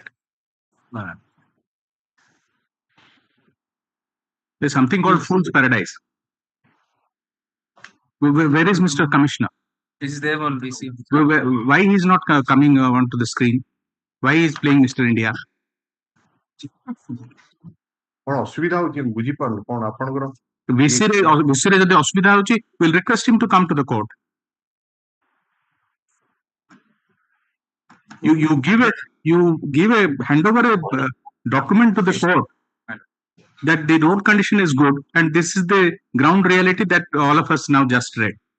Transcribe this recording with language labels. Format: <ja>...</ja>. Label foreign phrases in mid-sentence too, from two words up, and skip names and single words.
<en>No. There's something called Fool's Paradise. Where is Mr. Commissioner? Is there on VC? Why he is not coming onto the screen? Why he is playing Mr. India?</en> <or>କଣ ଅସୁବିଧା ହଉଛି ମୁଁ ବୁଝିପାରୁନି କଣ ଆପଣଙ୍କର VC ରେ ଯଦି ଅସୁବିଧା ହଉଛି,</or> <en>we'll request him to come to the court. You give a handover a document to the court that the road condition is good, and this is the ground reality that all of us now just read.</en>